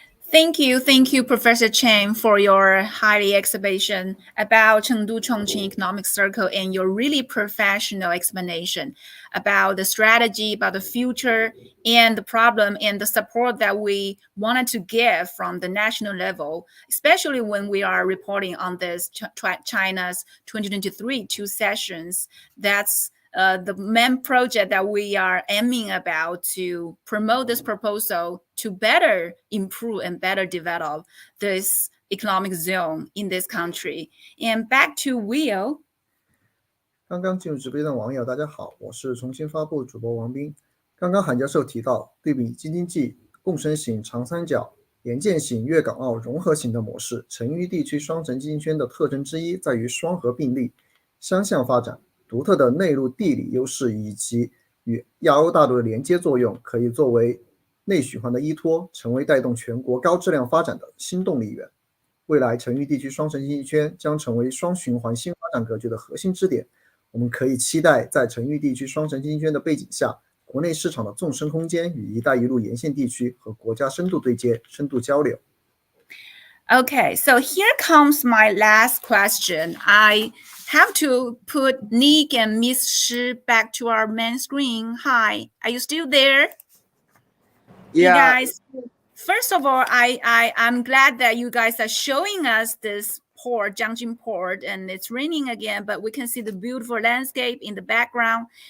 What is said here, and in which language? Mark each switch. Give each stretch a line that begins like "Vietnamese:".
English: Thank you, Professor Chen, for your highly exhibition about Chengdu-Chongqing Economic Circle and your really professional explanation about the strategy, about the future, and the problem, and the support that we wanted to give from the national level, especially when we are reporting on this China's 2023 two sessions. That's the main project that we are aiming about to promote this proposal to better improve and better develop this economic zone in this country. And back to Will.
Chinese: 刚刚进入直播间的网友，大家好，我是重新发布主播王斌。刚刚韩教授提到，对比京津冀、共生型、长三角、沿线型、粤港澳融合型的模式，成渝地区双城经济圈的特征之一在于双核并立、相向发展。独特的内陆地理优势以及与亚欧大陆的连接作用，可以作为内循环的依托，成为带动全国高质量发展的新动力源。未来成渝地区双城经济圈将成为双循环新发展格局的核心支点。我们可以期待在成渝地区双城经济圈的背景下，国内市场的纵深空间与一带一路沿线地区和国家深度对接、深度交流。
English: Okay, so here comes my last question. I have to put Nick and Miss Shi back to our main screen. Hi, are you still there? Yeah. You guys, first of all, I'm glad that you guys are showing us this port, Junction port, and it's raining again, but we can see the beautiful landscape in the background.